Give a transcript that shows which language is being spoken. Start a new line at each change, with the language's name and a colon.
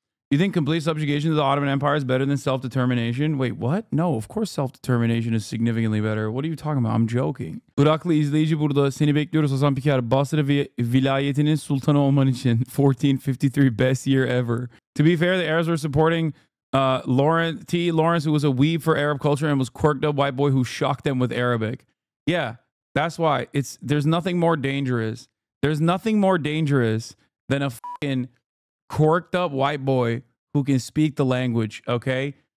English: You think complete subjugation to the Ottoman Empire is better than self-determination? Wait, what? No, of course self-determination is significantly better. What are you talking about? I'm joking.
Turkish: Iraklı izleyici burada seni bekliyoruz Hasan Pikar. Basra vilayetinin sultanı olman için 1453
English: best year ever. To be fair, the Arabs were supporting Lawrence, who was a weeb for Arab culture and was quirked up white boy who shocked them with Arabic. Yeah, that's why there's nothing more dangerous. There's nothing more dangerous than a fucking quirked up white boy who can speak the language, okay?